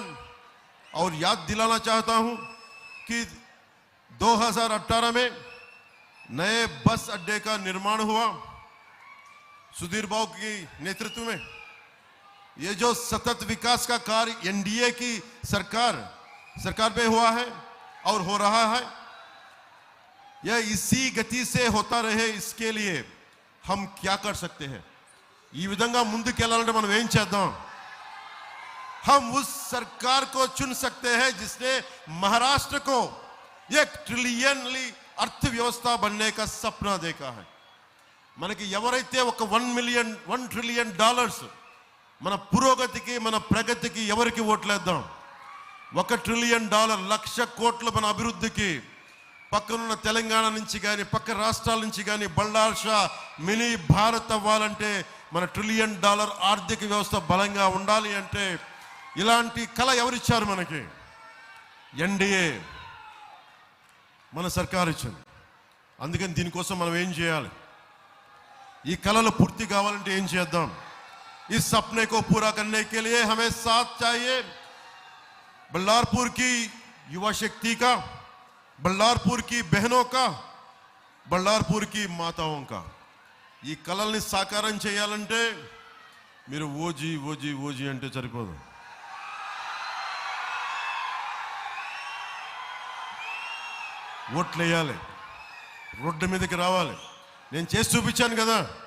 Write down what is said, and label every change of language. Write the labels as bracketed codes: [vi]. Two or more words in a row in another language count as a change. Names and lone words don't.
[hi] और याद दिलाना चाहता हूं कि 2018 में नए बस अड्डे का निर्माण हुआ सुधीर बाबू की नेतृत्व में. ये जो सतत विकास का कार्य NDA की सरकार में हुआ है और हो रहा है, यह इसी गति से होता रहे. इसके लिए हम क्या कर सकते हैं? [te] ఈ విధంగా ముందుకెళ్ళాలంటే మనం ఏం చేద్దాం? [hi] हम उस सरकार को चुन सकते हैं जिसने महाराष्ट्र को 1 ट्रिलियन अर्थव्यवस्था बनने का सपना देखा है. [te] మనకి ఎవరైతే ఒక $1 ట్రిలియన్ మన పురోగతికి, మన ప్రగతికి ఎవరికి ఓట్లేద్దాం? $1 ట్రిలియన్, 1,00,000 కోట్లు మన అభివృద్ధికి పక్కనున్న తెలంగాణ నుంచి కానీ పక్క రాష్ట్రాల నుంచి కానీ బల్లార్షా మినీ భారత్ అవ్వాలంటే మన $1 ట్రిలియన్ ఆర్థిక వ్యవస్థ బలంగా ఉండాలి అంటే ఇలాంటి కళ ఎవరిచ్చారు మనకి? NDA మన సర్కార్ ఇచ్చింది. అందుకని దీనికోసం మనం ఏం చేయాలి? ఈ కళలు పూర్తి కావాలంటే ఏం చేద్దాం? [hi] इस सपने को पूरा करने के लिए हमें साथ चाहिए बल्लारपुर की युवा शक्ति का, बल्लारपुर की बहनों का, बल्लारपुर की माताओं का. [te] ఈ కళల్ని సాకారం చేయాలంటే మీరు ఓజీ అంటే సరిపోదు. ఓట్లు వేయాలి, రోడ్డు మీదకి రావాలి. నేను చేసి చూపించాను కదా.